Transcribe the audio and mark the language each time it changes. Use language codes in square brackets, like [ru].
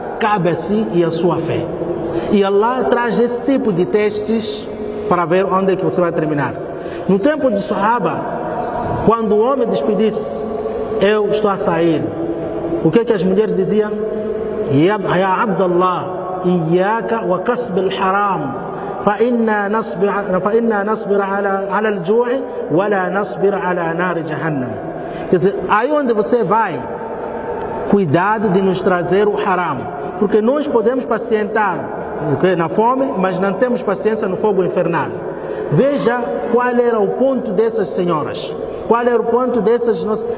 [pt] Cabe a si e a sua fé. E Allah traz esse tipo de testes para ver onde é que você vai terminar. No tempo de Sahaba, quando o homem despedisse, eu estou a sair, o que é que as mulheres diziam? [ar] Ya Abdallah, iyaka wa kasb al-haram. فإنا نصبر على الجوع ولا نصبر على نار جهنم. [pt] Quer dizer, aí onde você vai, cuidado de nos trazer o haram, porque nós podemos pacientar na fome, mas não temos paciência no fogo infernal. Veja qual era o ponto dessas senhoras, qual era o ponto dessas nossas.